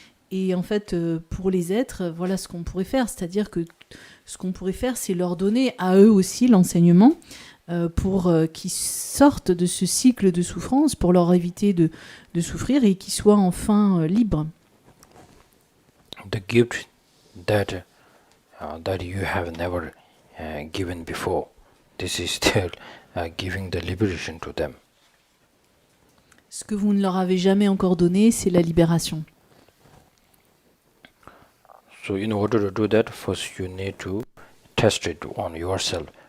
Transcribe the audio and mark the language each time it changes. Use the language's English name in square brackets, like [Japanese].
[French] Et en fait, pour les êtres, voilà ce qu'on pourrait faire, c'est-à-dire que ce qu'on pourrait faire, c'est leur donner à eux aussi l'enseignement, pour qu'ils sortent de ce cycle de souffrance, pour leur éviter de souffrir et qu'ils soient enfin libres. [English] The gift that you have never given before, this is still giving the liberation to them. [French] Ce que vous ne leur avez jamais encore donné, c'est la libération. [English] So in order to do that, first you need to test it on yourself.